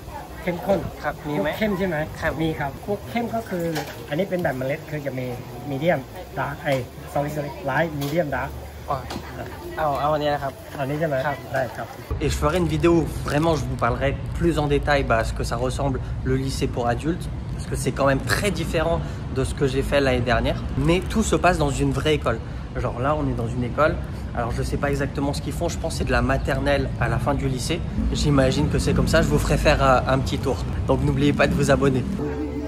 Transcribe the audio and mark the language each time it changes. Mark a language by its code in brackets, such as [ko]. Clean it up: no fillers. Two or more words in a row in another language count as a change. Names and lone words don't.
[th] เข้มข้น ครับมี คุ ไหม กเข้มใช่ไหม ครับ มีครับคุกเข้มก็คืออันนี้เป็นแบบเมล็ดคือจะมี [en] medium dark solid light medium dark [th] เอาอันนี้นะครับ อันนี้ใช่ไหม ครับ ได้ครับ [fr] Et je ferai une vidéo où vraiment je vous parlerai plus en détail à ce que ça ressemble le lycée pour adultes, parce que c'est quand même très différent de ce que j'ai fait l'année dernière, mais tout se passe dans une vraie école. Genre là on est dans une école, alors je sais pas exactement ce qu'ils font, je pense que c'est de la maternelle à la fin du lycée, j'imagine que c'est comme ça, je vous ferai faire un petit tour, donc n'oubliez pas de vous abonner.